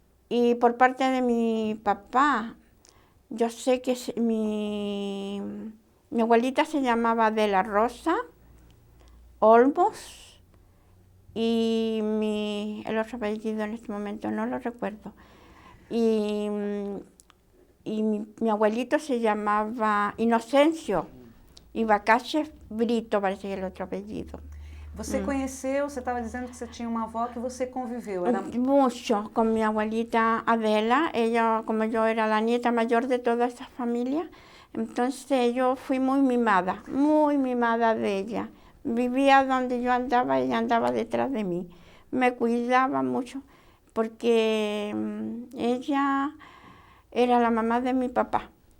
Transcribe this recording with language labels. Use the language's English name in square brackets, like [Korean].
[Spanish] Y por parte de mi papá, yo sé que mi abuelita se llamaba De la Rosa Olmos y el otro apellido en este momento no lo recuerdo. Y mi abuelito se llamaba Inocencio Ibacache Brito, parece que es el otro apellido. [Portuguese] Você conheceu, você estava dizendo que você tinha uma avó que você conviveu. [Spanish] Era... Mucho con mi abuelita Adela. Ella, como yo era la nieta mayor de toda esa familia, entonces yo fui muy mimada de ella. Vivía donde yo andaba, ella andaba detrás de mí. Me cuidaba mucho porque ella era la mamá de mi papá.